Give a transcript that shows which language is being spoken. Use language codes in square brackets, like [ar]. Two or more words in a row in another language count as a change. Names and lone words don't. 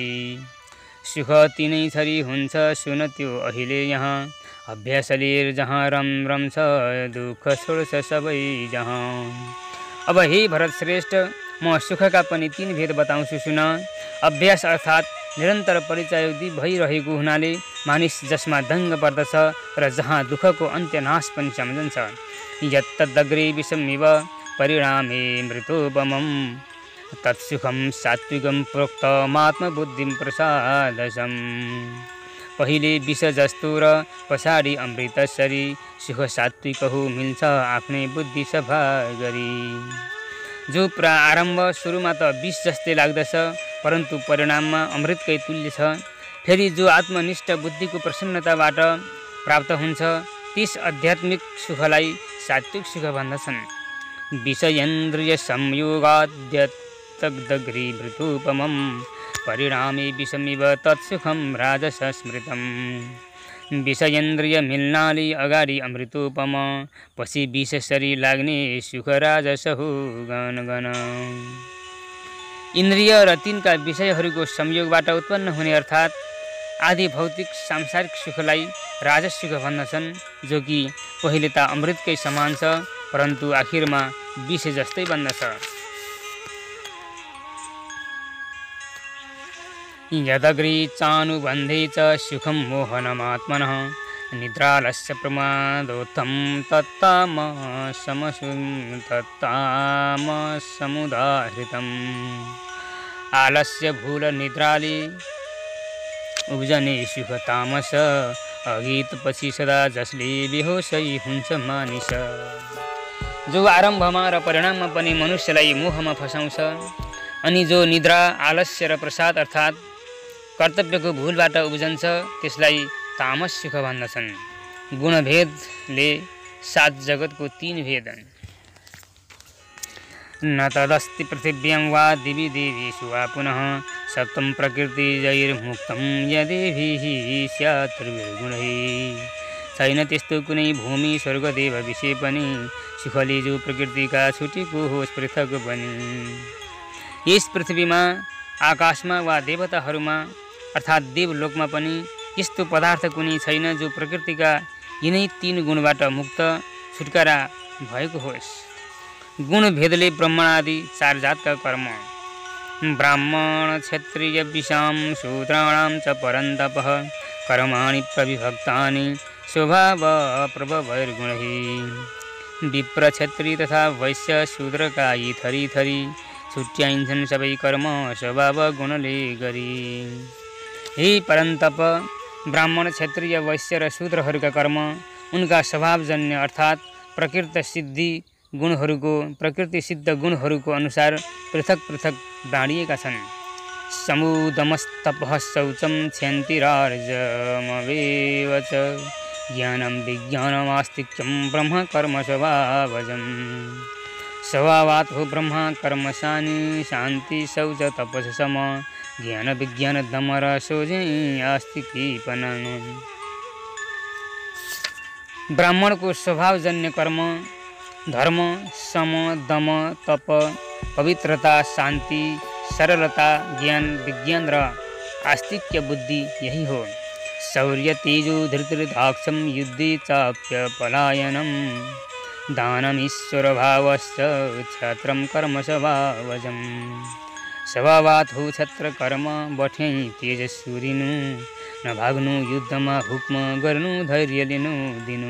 [ne] सुख 3 थरी हुन्छ सुन त्यो अहिले यहाँ, अभ्यासले जहाँ रम छ दुःख छोड्छ सबै जहाँ। अब हे भरत श्रेष्ठ, म सुखका पनि 3 भेद बताउँछु सुन। अभ्यास अर्थात् निरन्तर परिचय भइरहेको हुनाले मानिस जसमा दङ्ग पर्दछ र जहाँ दुःखको अन्त्यनाश पनि सम्झन्छ। [sa] यत्तदग्रे विषमिव परिणामे मृतोपमं, तत्सुखम सात्विकम प्रोक्तमात्मबुद्धिं प्रसादसम्। [ne] पहिले विष जस्तो र पछाडि अमृतसरी, सुख सात्विक हो मिल्छ आफ्नै बुद्धि सफा गरी। जो आरम्भ सुरुमा त विष जस्तै लाग्दछ, परन्तु परिणाममा अमृतकै तुल्य छ। फेरि जो आत्मनिष्ठ बुद्धिको प्रसन्नताबाट प्राप्त हुन्छ, त्यस आध्यात्मिक सुखलाई सात्विक सुख भन्दछन्। [sa] विषयेन्द्रिय संयोगाद्यत्तदग्रे मृतोपमं, परिणामे विषमिव तत्सुखम राजस स्मृतम्। [ne] विषयेन्द्रिय मिल्नाले अगाडि अमृतोपम, पछि विषसरी लाग्ने सुख राजस हो गन गन। इन्द्रिय र तिनका विषयहरूको संयोगबाट उत्पन्न हुने अर्थात् आदि भौतिक सांसारिक सुखलाई राजस सुख भन्दछन्, जो कि पहिले त अमृतकै समान छ, परन्तु आखिरमा विष जस्तै बन्दछ। [sa] यदग्रे चानुबन्धे च सुखम मोहनमात्मनः, निद्रालस्य प्रमादोत्थं तत्तामसमुदाहृतम्। [ne] आलस्य भूल निद्राले उब्जने सुख तामस, अगीत पछि सदा जसले बेहोसै हुन्छ मानिस। जो आरम्भमा र परिणाममा पनि मनुष्यलाई मोहमा फसाउँछ, अनि जो निद्रा, आलस्य र प्रसाद अर्थात् कर्तव्यको भूलबाट उब्जन्छ, त्यसलाई तामस सुख भन्दछन्। गुणभेदले 7 जगतको 3 भेद। [sa] न तदस्ति पृथिव्यां वा दिवि देवेषु वा पुनः, सप्तम प्रकृतिजैर्मुक्तं यदेभिः स्यात् त्रिगुणैः। [ne] छैन त्यस्तो कुनै भूमि स्वर्गदेव विषय पनि, सुखले जो प्रकृतिका छुटेको होस् पृथक बनी। यस पृथ्वीमा, आकाशमा वा देवताहरूमा अर्थात् देवलोकमा पनि यस्तो पदार्थ कुनै छैन जो प्रकृतिका यिनै 3 गुणबाट मुक्त छुटकारा भएको होस्। गुण भेदले ब्राह्मण आदि 4 जातका कर्म। [sa] ब्राह्मण क्षत्रिय विषां शूद्राणां च परन्तपः, कर्माणि प्रविभक्तानि स्वभाव प्रभवैर्गुणैः। [ne] विप्र क्षत्रिय तथा वैश्य शूद्रका यी थरी थरी, छुट्याइन्छन् सबै कर्म स्वभाव गुणले गरी। हे परन्तप, ब्राह्मण क्षत्रिय वैश्य र शूद्रहरूका कर्म उनका स्वभावजन्य अर्थात् प्रकृति सिद्ध गुणहरूको अनुसार पृथक पृथक बाँडिएका छन्। [sa] समुदमस्तपः शौचं क्षन्तिरार्जमवेव च, ज्ञानं विज्ञानमास्तिक्यं ब्रह्म कर्म स्वभावजम्। [ne] स्वभावात् हो ब्रह्म कर्म शान्ति शौच तपस सम, ज्ञान विज्ञान दमर सोझै आस्तिकीपन। ब्राह्मणको स्वभावजन्य कर्म धर्म, सम, दम, तप, पवित्रता, शान्ति, सरलता, ज्ञान विज्ञान र आस्तिक्य बुद्धि यही हो। [sa] शौर्य तेजो धृतिर्दाक्षं युद्धे चाप्य पलायनम्, दानमीश्वर भावश्च क्षत्रं कर्म स्वभावजम्। [ne] स्वभावात् हो क्षत्र कर्म बठ्याइ तेजस्वीरिनु, न भाग्नु युद्धमा हुक्म गर्नु धैर्य लिनु दिनु।